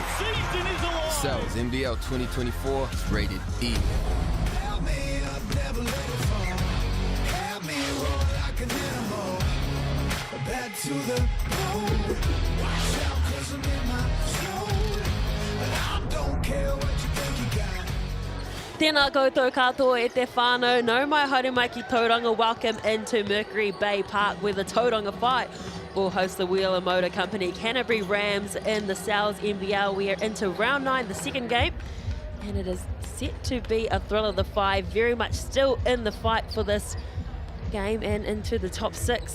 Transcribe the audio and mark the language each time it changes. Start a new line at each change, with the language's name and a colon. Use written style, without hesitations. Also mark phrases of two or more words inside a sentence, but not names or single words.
English: Cells NBL 2024 is rated E. Back to the road. Watch out, 'cause I'm in my zone. And I don't care what you think you got.
Māori: Tēnā koutou katoa e te whānau. No mai haere mai ki Tauranga.
English: Welcome into Mercury Baypark, where the Tauranga Whai will host the Wheeler Motor Company Canterbury Rams in the Sal's NBL. We are into round 9, the second game, and it is set to be a thriller. The Whai very much still in the fight for this game and into the top 6.